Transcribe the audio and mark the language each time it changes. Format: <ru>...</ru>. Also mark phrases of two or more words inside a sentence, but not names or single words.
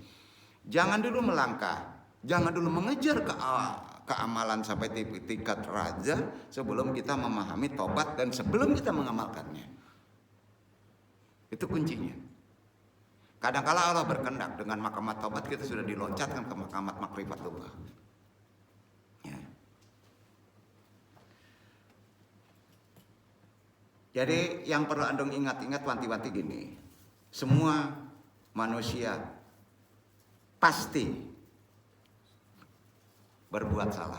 <id>Jangan dulu melangkah, jangan dulu mengejar keamalan sampai tingkat raja sebelum kita memahami tobat dan sebelum kita mengamalkannya. Itu kuncinya. Kadang-kala Allah berkehendak dengan makamat tobat kita sudah diloncatkan ke makamat makrifatullah. Ya. Jadi yang perlu andong ingat-ingat wanti-wanti gini. Semua manusia pasti berbuat salah.</id>